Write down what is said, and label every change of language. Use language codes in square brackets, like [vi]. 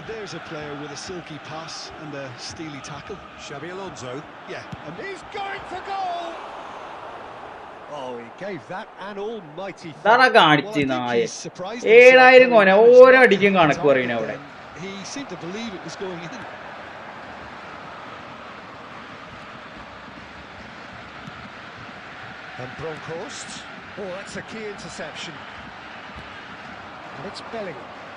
[en] There's a player with a silky pass and a steely tackle. Xabi Alonso. Yeah, And he's going for goal. Oh, he gave that an almighty [ml] കാണിച്ച് നായ 7000 Koné ഓരോ അടിക്കും കണക്ക് പറയുന്നത് അവിടെ. [en] He seemed to believe it was going in. And Bronkhorst. Oh, that's a key interception. And it's Bellingham.